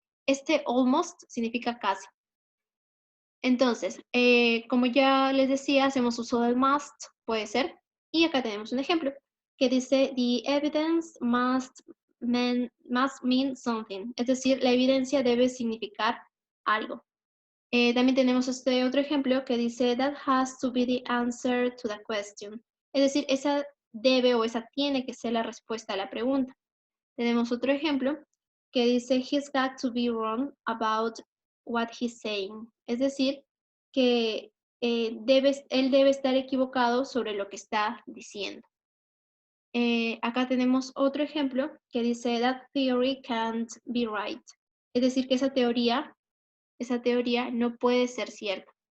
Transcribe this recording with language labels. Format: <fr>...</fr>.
<es>Este almost significa casi. Entonces, como ya les decía, hacemos uso del must, puede ser, y acá tenemos un ejemplo que dice,</es> <en>the evidence must mean something,</en> <es>es decir, la evidencia debe significar algo. También tenemos este otro ejemplo que dice,</es> <en>that has to be the answer to the question,</en> <es>es decir, esa debe o esa tiene que ser la respuesta a la pregunta. Tenemos otro ejemplo que dice,</es> <en>he's got to be wrong about what he's saying.</en> <es>Es decir, que él debe estar equivocado sobre lo que está diciendo. Acá tenemos otro ejemplo que dice,</es> <en>that theory can't be right.</en> <es>Es decir, que esa teoría no puede ser cierta.</es>